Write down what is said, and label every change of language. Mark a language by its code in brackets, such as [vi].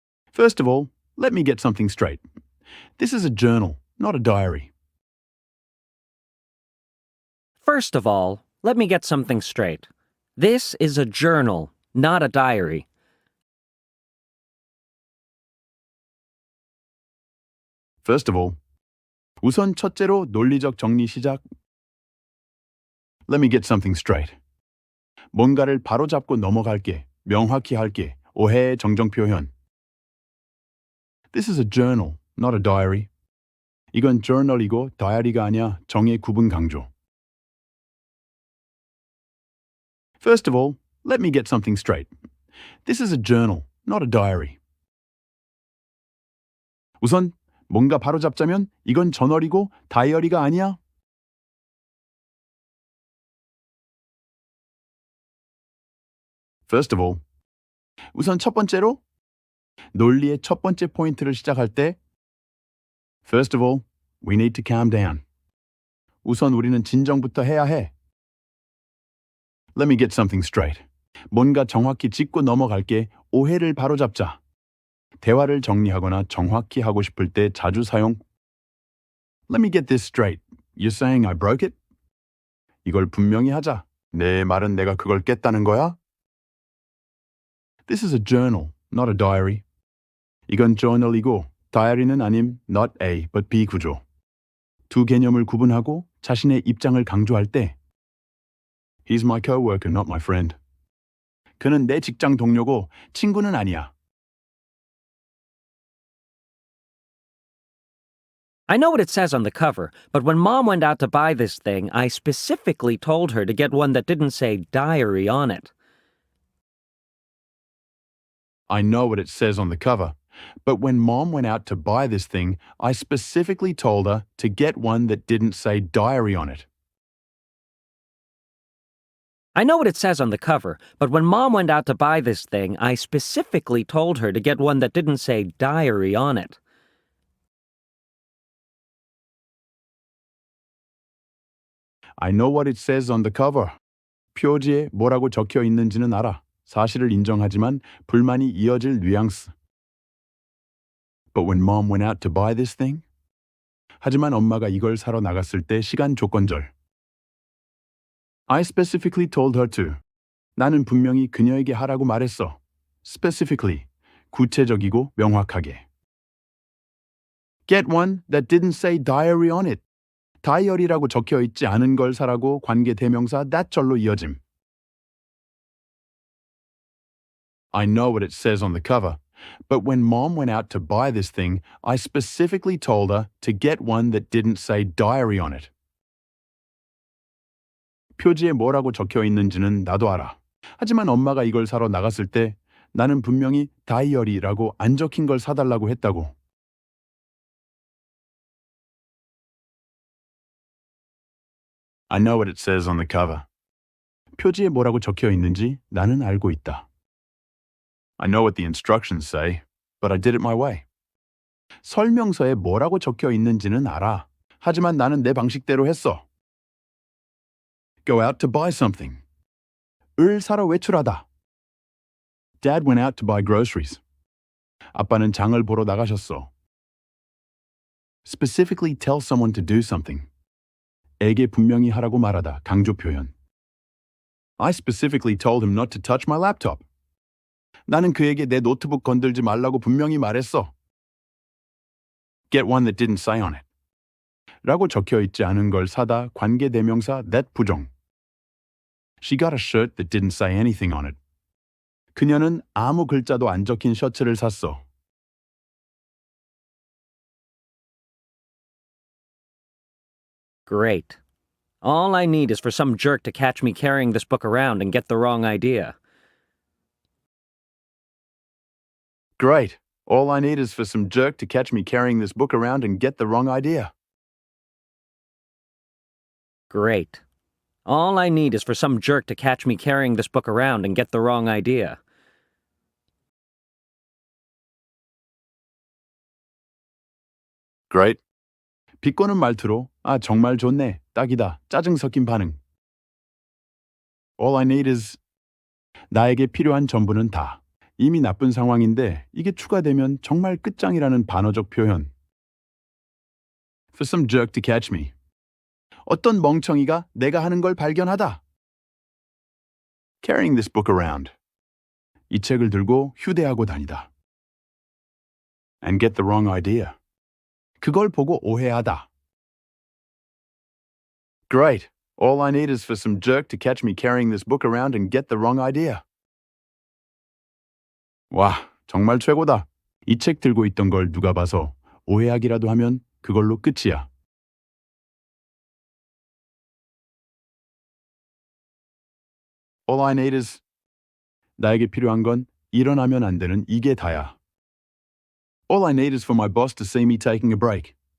[en] First of all, let me get something straight. This is a journal, not a diary. First of all, let me get something straight. This is a journal, not a diary. First of all, [ko] 우선 첫째로 논리적 정리 시작. [en] Let me get something straight. [ko] 뭔가를 바로잡고 넘어갈게, 명확히 할게, 오해의 정정 표현. [en] This is a journal, not a diary. [ko] 이건 journal이고 diary가 아니야, 정의 구분 강조. [en] First of all, let me get something straight. This is a journal, not a diary. [ko] 우선 뭔가 바로잡자면 이건 저널이고 다이어리가 아니야. [en] First of all, [ko] 우선 첫 번째로 논리의 첫 번째 포인트를 시작할 때 [en] First of all, we need to calm down. [ko] 우선 우리는 진정부터 해야 해. [en] Let me get something straight. [ko] 뭔가 정확히 짚고 넘어갈게, 오해를 바로잡자. 대화를 정리하거나 정확히 하고 싶을 때 자주 사용. [en] Let me get this straight. You're saying I broke it? [ko] 이걸 분명히 하자. 내 말은 내가 그걸 깼다는 거야? [en] This is a journal, not a diary. [ko] 이건 journal이고 diary는 아님 [en] not A but B [ko] 구조. 두 개념을 구분하고 자신의 입장을 강조할 때 [en] He's my coworker, not my friend. [ko] 그는 내 직장 동료고 친구는 아니야. [en] I know what it says on the cover, but when Mom went out to buy this thing, I specifically told her to get one that didn't say diary on it. I know what it says on the cover, but when Mom went out to buy this thing, I specifically told her to get one that didn't say diary on it. I know what it says on the cover, but when Mom went out to buy this thing, I specifically told her to get one that didn't say diary on it. I know what it says on the cover. [ko] 표지에 뭐라고 적혀 있는지는 알아. 사실을 인정하지만 불만이 이어질 뉘앙스. [en] But when Mom went out to buy this thing? [ko] 하지만 엄마가 이걸 사러 나갔을 때 시간 조건절. [en] I specifically told her to. [ko] 나는 분명히 그녀에게 하라고 말했어. Specifically, 구체적이고 명확하게. [en] Get one that didn't say diary on it. [ko] 다이어리라고 적혀 있지 않은 걸 사라고 관계 대명사 that절로 이어짐. [en] I know what it says on the cover, but when Mom went out to buy this thing, I specifically told her to get one that didn't say diary on it. [ko] 표지에 뭐라고 적혀 있는지는 나도 알아. 하지만 엄마가 이걸 사러 나갔을 때 나는 분명히 다이어리라고 안 적힌 걸 사달라고 했다고. [en] I know what it says on the cover. [ko] 표지에 뭐라고 적혀 있는지 나는 알고 있다. [en] I know what the instructions say, but I did it my way. [ko] 설명서에 뭐라고 적혀 있는지는 알아. 하지만 나는 내 방식대로 했어. [en] Go out to buy something. [ko] 을 사러 외출하다. [en] Dad went out to buy groceries. [ko] 아빠는 장을 보러 나가셨어. [en] Specifically tell someone to do something. [ko] 에게 분명히 하라고 말하다. 강조 표현. [en] I specifically told him not to touch my laptop. [ko] 나는 그에게 내 노트북 건들지 말라고 분명히 말했어. [en] Get one that didn't say on it. [ko] 라고 적혀 있지 않은 걸 사다 관계 대명사 that 부정. [en] She got a shirt that didn't say anything on it. [ko] 그녀는 아무 글자도 안 적힌 셔츠를 샀어. [en] Great. All I need is for some jerk to catch me carrying this book around and get the wrong idea. Great. All I need is for some jerk to catch me carrying this book around and get the wrong idea. Great. All I need is for some jerk to catch me carrying this book around and get the wrong idea. Great. [ko] 비꼬는 말투로 아 정말 좋네, 딱이다, 짜증 섞인 반응. [en] All I need is [ko] 나에게 필요한 전부는 다. 이미 나쁜 상황인데 이게 추가되면 정말 끝장이라는 반어적 표현. [en] For some jerk to catch me. [ko] 어떤 멍청이가 내가 하는 걸 발견하다. [en] Carrying this book around. [ko] 이 책을 들고 휴대하고 다니다. [en] And get the wrong idea. [ko] 그걸 보고 오해하다. [en] Great. All I need is for some jerk to catch me carrying this book around and get the wrong idea. [ko] 와, 정말 최고다. 이 책 들고 있던 걸 누가 봐서 오해하기라도 하면 그걸로 끝이야. [en] All I need is [ko] 나에게 필요한 건 일어나면 안 되는 이게 다야. [en] All I need is for my boss to see me taking a break.